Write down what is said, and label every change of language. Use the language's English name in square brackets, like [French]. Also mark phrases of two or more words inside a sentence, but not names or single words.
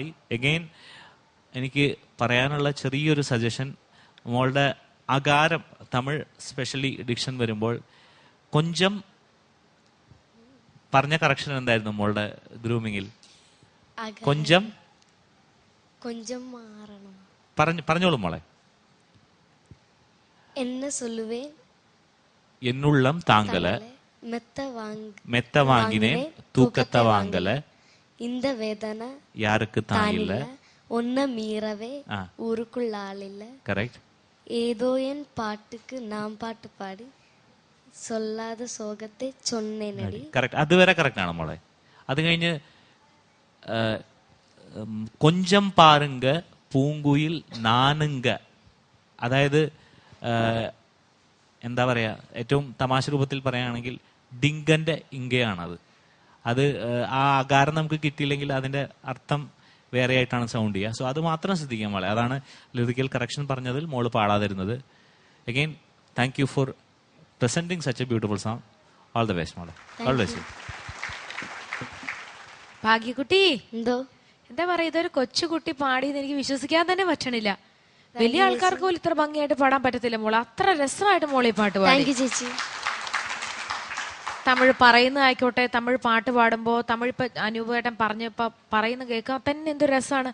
[Malayalam] എഗെയിൻ എനിക്ക് പറയാനുള്ള ചെറിയൊരു സജഷൻ, മോളുടെ അകാരം തമിഴ് [English] specially diction [Malayalam] വരുമ്പോൾ കൊഞ്ചം പറഞ്ഞ കറക്ഷൻ എന്തായിരുന്നു മോളുടെ ഗ്രൂമിങ്ങിൽ? കൊഞ്ചം മാറണം. പറഞ്ഞോളൂ മോളെ. [Tamil] എന്നെ சொல்லுவே என்னுள்ளம் தாங்கல மெத்த வாங்கினேன் தூக்கத்த வாங்கல இந்த வேதனை யாருக்கு தான் இல்ல ஒன்ன மீறவே ஊருக்குள்ள ஆளில்ல. [Malayalam] കറക്റ്റ്. [Tamil] ஏதோ என் பாட்டுக்கு நாம் பாட்டு பாடி சொல்லாத சோகத்தை சொன்னேனடி. [Malayalam] കറക്റ്റ്, അതുവരെ കറക്റ്റ് ആണ് മോളെ. അത് കഴിഞ്ഞ് [Tamil] கொஞ்சம் பாருங்க பூங்குயில் நானுங்க, [Malayalam] അതായത് എന്താ പറയാ, ഏറ്റവും തമാശ രൂപത്തിൽ പറയുകയാണെങ്കിൽ ഡിങ്കന്റെ ഇങ്കയാണത്. അത് ആ ആകാരം നമുക്ക് കിട്ടിയില്ലെങ്കിൽ അതിന്റെ അർത്ഥം വേറെ ആയിട്ടാണ് സൗണ്ട് ചെയ്യുക. സോ അത് മാത്രം ശ്രദ്ധിക്കാൻ മോളെ. അതാണ് [English] lyrical correction [Malayalam] പറഞ്ഞതിൽ മോള് പാടാതിരുന്നത്. [English] again thank you for presenting such a beautiful song. All the best, മോളെ. All the best. [Malayalam] ഭാഗ്യക്കുട്ടി, എന്തോ എന്താ പറയാ, ഇതൊരു കൊച്ചുകുട്ടി പാടിയെന്ന് എനിക്ക് വിശ്വസിക്കാൻ തന്നെ പറ്റണില്ല. വലിയ ആൾക്കാർക്ക് പോലും ഇത്ര ഭംഗിയായിട്ട് പാടാൻ പറ്റത്തില്ല മോള്. അത്ര രസമായിട്ട് മോളെ പാട്ട് പാടി. ചേച്ചി. തമിഴ് പറയുന്നതായിക്കോട്ടെ, തമിഴ് പാട്ട് പാടുമ്പോ തമിഴ് ഇപ്പൊ അനൂപേട്ടൻ പറഞ്ഞപ്പോ പറയുന്ന കേൾക്കാൻ തന്നെ എന്ത് രസമാണ്.